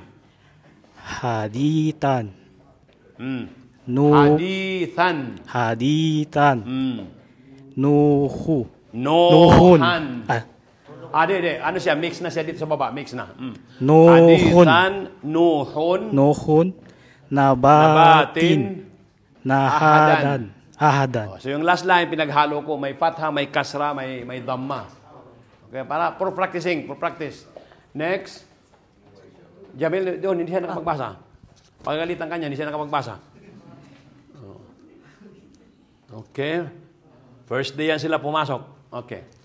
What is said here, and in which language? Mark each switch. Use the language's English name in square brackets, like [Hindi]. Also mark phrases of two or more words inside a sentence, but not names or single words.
[Arabic] Haditan. Hadithan. Haditan. Nohan. Nuhun. [Filipino] Ano siya? Mix na siya dito sa baba. Mix na. [Arabic] Nuhun. حديثا نوح. نوح نبات نهدا أحدا. [Filipino] So yung [English] last line, [Filipino] pinaghalo ko. May fatha, may kasra, may dhamma. Okay, [English] for practicing. For practice. [Filipino] Next. Jamil, doon, hindi siya nakapagbasa. Pagalitan kanya, hindi siya nakapagbasa. Okay. [English] First day [Filipino] yan sila pumasok. Okay.